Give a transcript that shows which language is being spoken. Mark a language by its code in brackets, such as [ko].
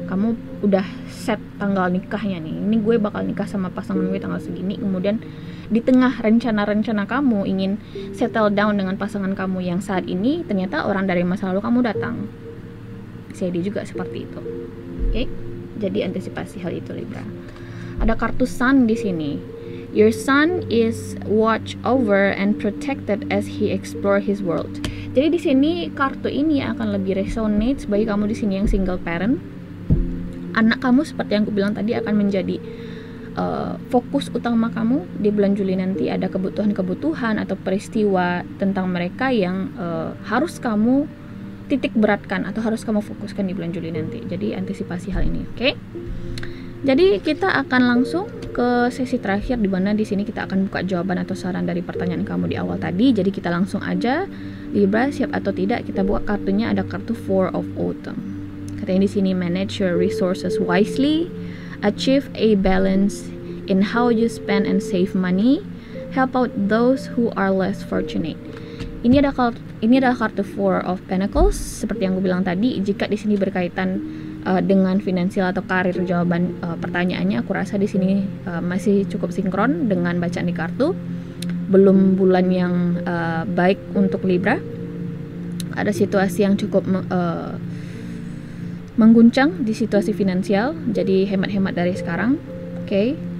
[id] Kamu udah set tanggal nikahnya nih. Ini gue bakal nikah sama pasangan gue tanggal segini. Kemudian di tengah rencana-rencana kamu ingin [en] settle down [id] dengan pasangan kamu yang saat ini, ternyata orang dari masa lalu kamu datang. Jadi juga seperti itu, oke? Jadi antisipasi hal itu, Libra. Ada kartu Sun di sini. [en] Your son is watched over and protected as he explore his world. [id] Jadi di sini kartu ini akan lebih resonate bagi kamu di sini yang single parent. Anak kamu seperti yang aku bilang tadi akan menjadi fokus utama kamu di bulan Juli nanti. Ada kebutuhan-kebutuhan atau peristiwa tentang mereka yang harus kamu titik beratkan atau harus kamu fokuskan di bulan Juli nanti. Jadi antisipasi hal ini, oke? Jadi kita akan langsung ke sesi terakhir, di mana di sini kita akan buka jawaban atau saran dari pertanyaan kamu di awal tadi. Jadi kita langsung aja, Libra, siap atau tidak? Kita buka kartunya, ada kartu Four of Autumn. Katanya di sini, [en] manage your resources wisely, achieve a balance in how you spend and save money, help out those who are less fortunate. [id] Ini adalah kartu Four of Pentacles. Seperti yang aku bilang tadi, jika di sini berkaitan dengan finansial atau karir. Jawaban pertanyaannya aku rasa di sini masih cukup sinkron dengan bacaan di kartu. Belum bulan yang baik untuk Libra. Ada situasi yang cukup mengguncang di situasi finansial, jadi hemat-hemat dari sekarang. Oke.